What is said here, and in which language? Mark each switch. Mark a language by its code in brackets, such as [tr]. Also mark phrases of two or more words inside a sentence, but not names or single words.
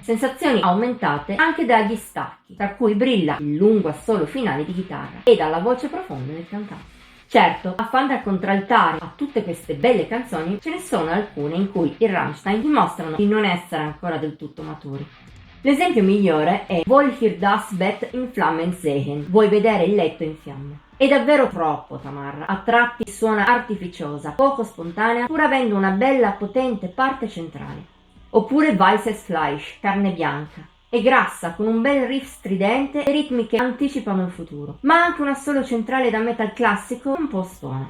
[it] Sensazioni aumentate anche dagli stacchi, tra cui brilla il lungo assolo finale di chitarra e dalla voce profonda del cantante. Certo, a fan da contraltare a tutte queste belle canzoni, ce ne sono alcune in cui i Rammstein dimostrano di non essere ancora del tutto maturi. L'esempio migliore è Will hier das Bett in Flammen sehen? Vuoi vedere il letto in fiamme? È davvero troppo tamarra, a tratti suona artificiosa, poco spontanea, pur avendo una bella potente parte centrale. Oppure Weißes Fleisch, carne bianca. È grassa, con un bel riff stridente e ritmi che anticipano il futuro, ma anche un assolo centrale da metal classico un po' stona.